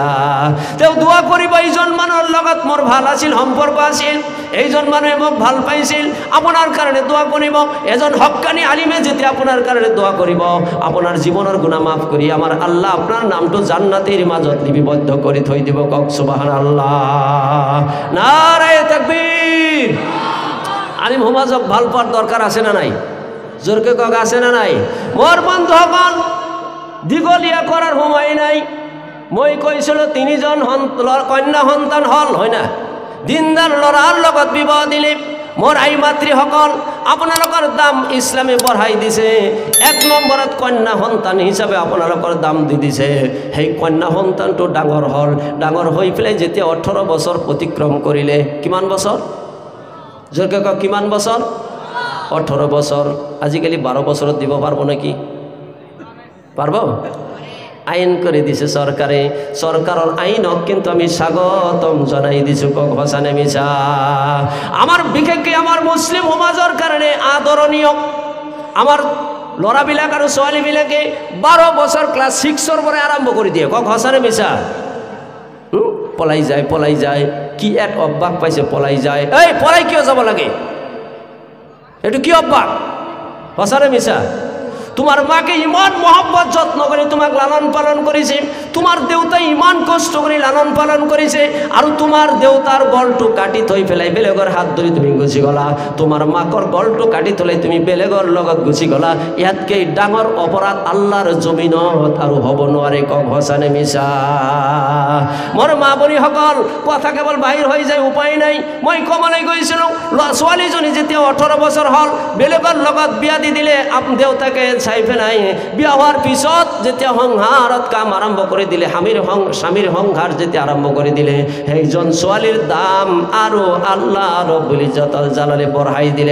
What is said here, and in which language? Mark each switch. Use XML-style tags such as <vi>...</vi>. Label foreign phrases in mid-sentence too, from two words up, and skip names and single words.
<as>তেওঁ দোৱা কৰিব, এইজন মানুহৰ লগত মোৰ ভাল আছিল, সম্পৰ্ক আছিল, এইজন মানুহে মোক ভাল পাইছিল, আপোনাৰ কাৰণে দোয়া কৰিব। এজন হক্কানি আলিমে যেতিয়া আপোনাৰ কাৰণে দোয়া কৰিব, আপোনাৰ জীৱনৰ গুনাহ মাফ কৰি আমাৰ আল্লাহ আপোনাৰ নামটো জান্নাতের মাজত লিপিবদ্ধ কৰি থৈ দিব। কক সুবহানাল্লাহ,</as> <ur>نعرۂ تکبیر.</ur> <as>আলিম সমাজক ভাল পোৱাৰ দৰকাৰ আছে না নাই? জোৰকে কক আছে না নাই? মোৰ বন্ধুসকল, দীঘলীয়া কৰাৰ সময় নাই। মই কৈছিলোঁ 3জন কন্যা সন্তান হল, হয় না? দিনদাৰ ল'ৰাৰ লগত বিবাহ দিলে। মোৰ আই মাতৃসকল, আপোনালোকৰ দাম ইছলামে বঢ়াই দিছে। 1 নম্বৰত কন্যা সন্তান হিচাপে আপোনালোকৰ দাম দি দিছে। সেই কন্যা সন্তানটো ডাঙৰ হ'ল, ডাঙৰ হৈ পেলাই যেতিয়া 18 বছৰ অতিক্ৰম কৰিলে, কিমান বছৰ? জোৰকে কওক, কিমান বছৰ? 18 বছৰ।</as> <bn>আজিকালি 12 বছৰত দিব পারবো নাকি? পারব? আইন করে দিছে সরকারে, সরকারের আইনক কিন্তু আমি স্বাগতম জানাই দিছো।</bn> <as>কক হসানে মিছা? আমার বিশেষকে আমার মুসলিম সমাজের কারণে আদরণীয় আমার ল'ৰাবিলাক আৰু ছোৱালীবিলাকে 12 বছৰ ক্লাছ 6ৰ পৰা আৰম্ভ কৰি দিয়ে। কক হসানে মিছা? পলাই যায় কি এক অভ্যাস পাইছে, পলাই যায়। এই পলাই কিয় যাব লাগে? এইটো কি অভ্যাস? হসানে মিছা?</as> <bn>তোমার মাকে ইমান মহব্বত যত্ন করে তোমাক লালন পালন করেছে, তোমার দেউতাই ইমান কষ্ট করে লালন পালন করেছে, আর তোমার দেউতার গলটো কাটি থৈ পেলাই বেলেগর হাত ধরি তুমি গুচি গলা, তোমার মাকৰ গলটো কাটি থলাই তুমি বেলেগর লগত গুচি গলা।</bn> <as>ইয়াতকে ডাঙর অপরাধ আল্লাহর জমিনত আৰু হব নোৱাৰে। কক হসানে মিছা? মোৰ মা বনীসকল, কথা কেৱল বাহিৰ হৈ যায়, উপায় নাই। মই কমলৈ গৈছিলোঁ, ছোৱালীজনী যেতিয়া 18 বছৰ হ'ল বেলেগৰ লগত বিয়া দি দিলে, দেউতাকে চাই পেলাই বিয়া হোৱাৰ পিছত যেতিয়া সংসাৰত কাম আৰম্ভ কৰি দিলে, স্বামীৰ সংসাৰ যেতিয়া আৰম্ভ কৰি দিলে, সেইজন ছোৱালীৰ দাম আৰু আল্লাহ ৰব্বুল ইজ্জতুল জালালে বঢ়াই দিলে।</as>